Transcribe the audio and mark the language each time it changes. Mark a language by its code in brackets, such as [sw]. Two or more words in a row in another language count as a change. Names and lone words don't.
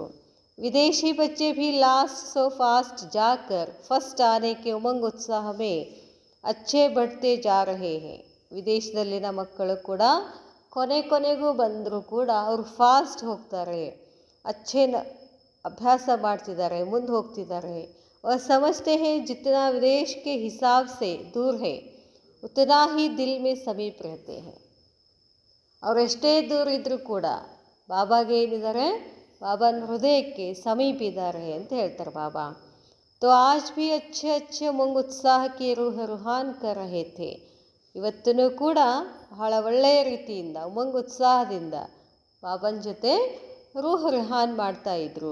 [hi] विदेशी बच्चे भी [en] last so fast [hi] जाकर फर्स्ट आने के उमंग उत्साह में अच्छे बढ़ते जा रहे हैं. [kn] ವಿದೇಶದಲ್ಲಿನ ಮಕ್ಕಳು ಕೂಡ ಕೊನೆಗೂ ಬಂದರೂ ಕೂಡ ಅವರು ಫಾಸ್ಟ್ ಹೋಗ್ತಾರೆ, ಅಭ್ಯಾಸ ಮಾಡ್ತಿದ್ದಾರೆ, ಮುಂದೆ ಹೋಗ್ತಿದ್ದಾರೆ. [hi] और समझते हैं जितना विदेश के हिसाब से दूर है उतना ही दिल में समीप रहते हैं. [kn] ಅವ್ರು ಎಷ್ಟೇ ದೂರ ಇದ್ದರೂ ಕೂಡ ಬಾಬಾಗೆ ಏನಿದ್ದಾರೆ, ಬಾಬಾನ ಹೃದಯಕ್ಕೆ ಸಮೀಪ ಇದ್ದಾರೆ ಅಂತ ಹೇಳ್ತಾರೆ ಬಾಬಾ. [hi] तो आज भी अच्छे उमंग उत्साह की रूहान कर रहे थे. [kn] ಇವತ್ತೂ ಕೂಡ ಬಹಳ ಒಳ್ಳೆಯ ರೀತಿಯಿಂದ ಉಮಂಗ್ ಉತ್ಸಾಹದಿಂದ ಬಾಬನ ಜೊತೆ [hi] रूह रिहान [kn] ಮಾಡ್ತಾಯಿದ್ರು.